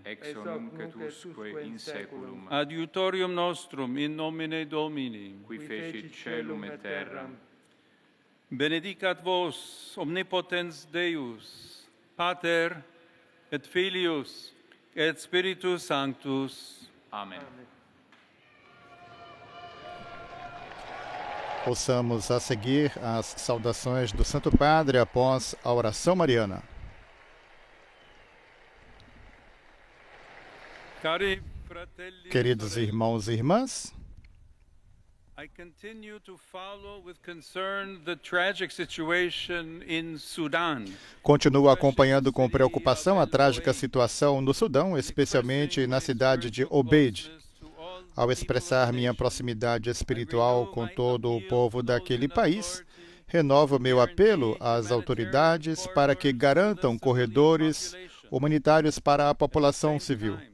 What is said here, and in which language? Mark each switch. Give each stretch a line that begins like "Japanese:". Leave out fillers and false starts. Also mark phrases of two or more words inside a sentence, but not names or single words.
Latin: ex nunc et usque in saeculum, adiutorium nostrum in nomine Domini, qui fecit caelum et terram, benedicat vos omnipotens Deus, Pater et Filius et Spiritus Sanctus. Amen.
Portuguese: Ouçamos a seguir as saudações do Santo Padre após a oração mariana.
Italian: Cari fratelli,
Portuguese: Queridos
Italian: sorelle,
Portuguese: irmãos e irmãs,
English: I continue to follow with concern the tragic situation in Sudan.
Portuguese: continuo acompanhando com preocupação a trágica situação no Sudão, especialmente na cidade de Obeid. Ao expressar minha proximidade espiritual com todo o povo daquele país, renovo meu apelo às autoridades para que garantam corredores humanitários para a população civil.